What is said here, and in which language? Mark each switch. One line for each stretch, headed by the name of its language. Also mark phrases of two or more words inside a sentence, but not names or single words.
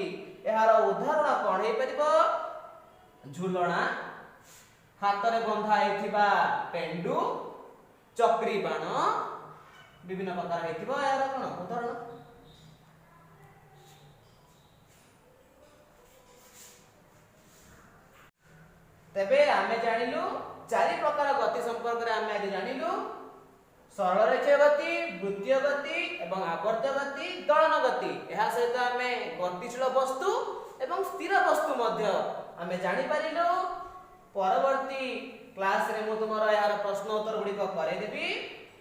Odia: ଏହାର ଉଦାହରଣ କଣ ହୋଇ ପାରିବ? ଝୁଲଣା, ହାତରେ ବନ୍ଧା ହୋଇଥିବା ପେଣ୍ଡୁ, ଚକ୍ରୀ ବାଣ, ବିଭିନ୍ନ ପ୍ରକାର ହୋଇଥିବ ଯାର କଣ ଉଦାହରଣ। ତେବେ ଆମେ ଜାଣିଲୁ ଚାରି ପ୍ରକାର ଗତି ସମ୍ପର୍କରେ ଆମେ ଆଜି ଜାଣିଲୁ ସରଳ ରେଖୀୟ ଗତି, ବୃତ୍ତୀୟ ଗତି ଏବଂ ଆବର୍ତ୍ତ ଗତି, ଦୋଳନ ଗତି। ଏହା ସହିତ ଆମେ ଗତିଶୀଳ ବସ୍ତୁ ଏବଂ ସ୍ଥିର ବସ୍ତୁ ମଧ୍ୟ ଆମେ ଜାଣି ପାରିଲୁ। ପରବର୍ତ୍ତୀ କ୍ଲାସରେ ମୁଁ ତୁମର ଯାହା ପ୍ରଶ୍ନ ଉତ୍ତର ଗୁଡ଼ିକୁ କରି ଦେବି।